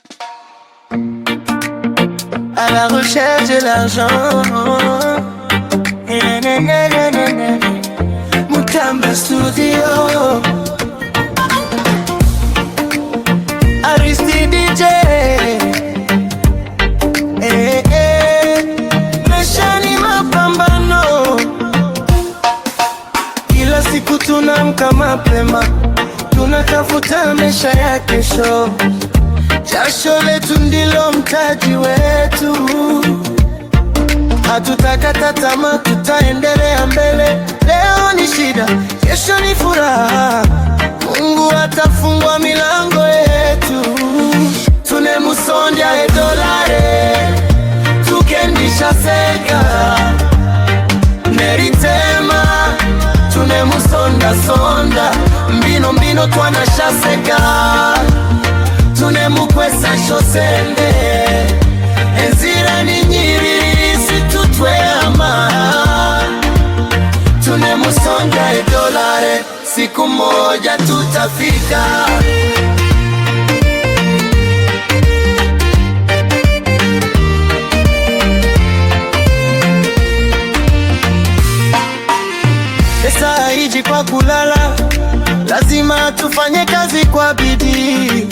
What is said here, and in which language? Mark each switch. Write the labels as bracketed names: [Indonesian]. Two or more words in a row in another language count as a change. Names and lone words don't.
[French] à la recherche de l'argent. [Swahili] Mutamba Studio, Aristi DJ. Maisha ni mapambano, kila siku tunamka mapema, tunatafuta maisha ya kesho. Jasho letu ndilo mtaji wetu, hatutakata tamaa, tutaendelea mbele. Leo ni shida, kesho ni furaha, Mungu atafungua milango yetu. [Nande] Tunemusondya edolare, tukendisha seka neritema. Tunemusonda sonda, mbino mbino twanashaseka. Tunemukwesa shosende, enzira ni nyiri situtweama. Tunemusonja edolare, [Swahili] siku moja tutafika. Pesa haiji kwa kulala, lazima tufanye kazi kwa bidii.